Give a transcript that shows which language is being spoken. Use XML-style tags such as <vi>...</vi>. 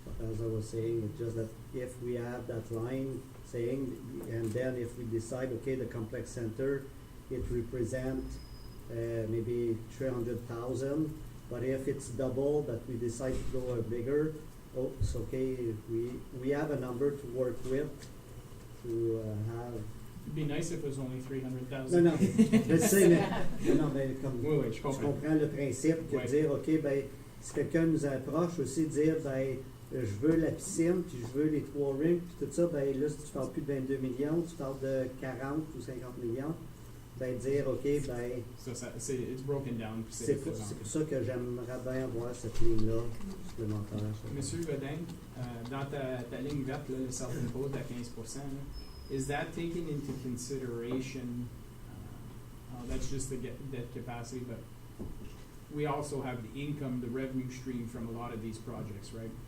<en>As I was saying, it's just that if we have that line saying, and then if we decide, okay, the complex center, it represents maybe 300,000, but if it's double that we decide to go bigger, oh, it's okay. We have a number to work with to have. It'd be nice if it was only 300,000.</en> <fr>Non, je sais, mais, non, mais comme Oui, je je comprends. comprends le principe que Ouais. dire, OK, ben, si quelqu'un nous approche aussi, dire, ben, je veux la piscine, puis je veux les 3 rings, puis tout ça, ben là, si tu parles plus de 22 millions, tu parles de 40 ou 50 millions, ben dire, OK, ben,</fr> <en>It's broken down. puis</en> <fr>c'est pour ça que j'aimerais bien avoir cette ligne-là supplémentaire. Monsieur Godin, dans ta ligne verte, là, le self-imposed à 15%, là,</fr> <en>is that taken into consideration, that's just the debt capacity, but we also have the income, the revenue stream from a lot of these projects, right?</en>